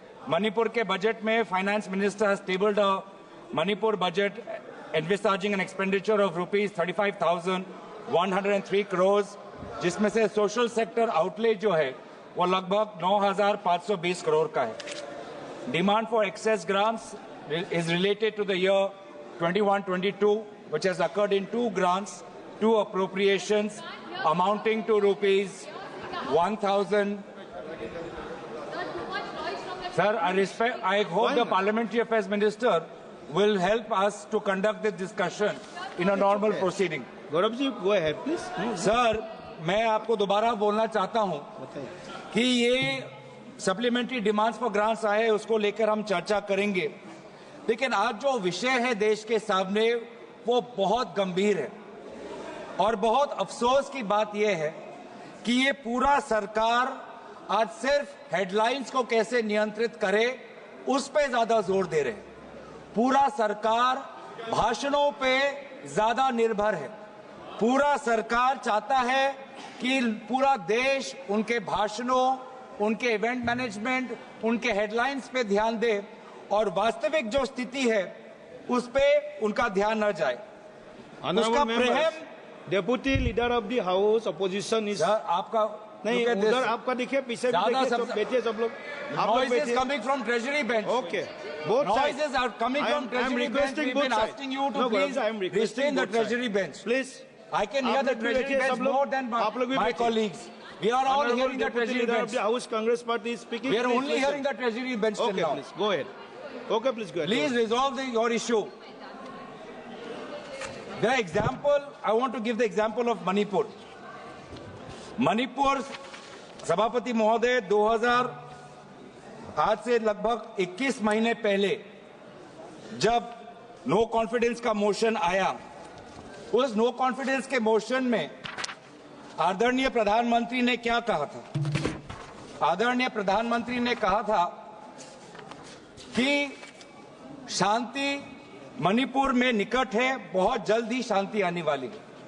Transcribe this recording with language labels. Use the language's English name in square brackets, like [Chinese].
[Hindi] मणिपुर के बजट में [English] finance minister has tabled a Manipur budget envisaging an expenditure of ₹35,103 crore, [Hindi] जिसमें से सोशल सेक्टर आउटले जो है वो लगभग 9,520 करोड़ का है। [English] Demand for excess grants is related to the year 21-22, which has occurred in 2 grants, 2 appropriations amounting to ₹1,000. Sir, I hope the Parliamentary Affairs Minister will help us to conduct this discussion in a normal proceeding. Gaurav ji, go ahead, please. [Hindi] Sir, मैं आपको दोबारा बोलना चाहता हूं कि ये supplementary demands for grants आए, उसको लेकर हम चर्चा करेंगे। लेकिन आज जो विषय है देश के सामने वो बहुत गंभीर है, और बहुत अफसोस की बात यह है कि ये पूरा सरकार आज सिर्फ हेडलाइंस को कैसे नियंत्रित करे उस पे ज्यादा जोर दे रहे हैं। पूरा सरकार भाषणों पे ज्यादा निर्भर है। पूरा सरकार चाहता है कि पूरा देश उनके भाषणों, उनके इवेंट मैनेजमेंट, उनके हेडलाइंस पे ध्यान दे, और वास्तविक जो स्थिति है उस पे उनका ध्यान न जाए। उसका प्रेम [English] deputy leader of the house opposition is [Hindi] आपका नहीं, उधर आपका देखिए, पीछे भी देखिए, सब बैठिए सब लोग। [English] Noises coming from Treasury bench. Okay, both sides. Noises are coming from Treasury bench. We've been asking you to please restrain the Treasury bench. Please. I can hear the Treasury bench more than my colleagues. We are all hearing the Treasury bench. The House Congress Party is speaking. We are only hearing the Treasury bench till now. Okay, please go ahead. Okay, please go ahead. Please resolve your issue. The example, I want to give the example of Manipur. [Hindi] Manipur सभापति महोदय 2000 आज से लगभग 21 महीने पहले जब no confidence का motion आया, उस नो कॉन्फिडेंस के मोशन में आदरणीय प्रधानमंत्री ने क्या कहा था? आदरणीय प्रधानमंत्री ने कहा था कि शांति मणिपुर में निकट है, बहुत जल्द ही शांति आने वाली है।